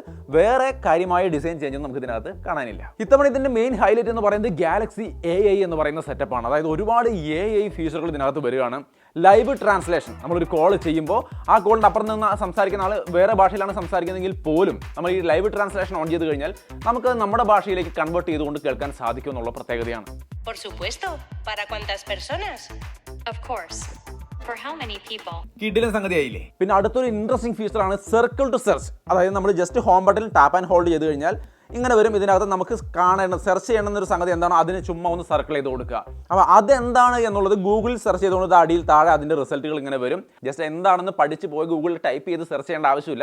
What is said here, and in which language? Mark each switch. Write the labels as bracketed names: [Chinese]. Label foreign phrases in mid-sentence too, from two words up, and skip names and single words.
[Malayalam] വേറെ കാര്യമായ [English] design change [Malayalam] നമുക്ക് ഇതിനകത്ത് കാണാനില്ല. ഇത്തവണ ഇതിന്റെ [English] main highlight [Malayalam] എന്ന് പറയുന്നത് ഗാലക്സി AI എന്ന് പറയുന്ന സെറ്റപ്പാണ്. അതായത് ഒരുപാട് AI ഫീച്ചറുകൾ ഇതിനകത്ത് വരികയാണ്. [English] live translation, [Malayalam] നമ്മളൊരു കോൾ ചെയ്യുമ്പോൾ ആ കോളിൻ്റെ അപ്പുറത്ത് നിന്ന് സംസാരിക്കുന്ന ആൾ വേറെ ഭാഷയിലാണ് സംസാരിക്കുന്നതെങ്കിൽ പോലും നമ്മൾ ഈ [English] live translation [Malayalam] ഓൺ ചെയ്ത് കഴിഞ്ഞാൽ നമുക്ക് നമ്മുടെ ഭാഷയിലേക്ക് കൺവേർട്ട് ചെയ്തുകൊണ്ട് കേൾക്കാൻ സാധിക്കും എന്നുള്ള പ്രത്യേകതയാണ്. [Spanish] Por supuesto. ¿Para cuántas personas? [English] Of course. For how many people? [Malayalam] കിടിലൻ സംഗതിയായില്ലേ? പിന്നെ അടുത്തൊരു [English] interesting feature circle to search. [Malayalam] അതായത് നമ്മൾ [English] just home button tap and hold [Malayalam] ചെയ്ത് കഴിഞ്ഞാൽ ഇങ്ങനെ വരും. ഇതിനകത്ത് നമുക്ക് സെർച്ച് ചെയ്യണമെന്നൊരു സംഗതി എന്താണോ അതിന് ചുമ്മാ ഒന്ന് സർക്കിൾ ചെയ്ത് കൊടുക്കുക. അപ്പോൾ അതെന്താണ് എന്നുള്ളത് ഗൂഗിളിൽ സെർച്ച് ചെയ്തുകൊണ്ട് അടിയിൽ താഴെ അതിൻ്റെ റിസൾട്ടുകൾ ഇങ്ങനെ വരും. ജസ്റ്റ് എന്താണെന്ന് പഠിച്ച് പോയി ഗൂഗിളിൽ ടൈപ്പ് ചെയ്ത് സെർച്ച് ചെയ്യേണ്ട ആവശ്യമില്ല.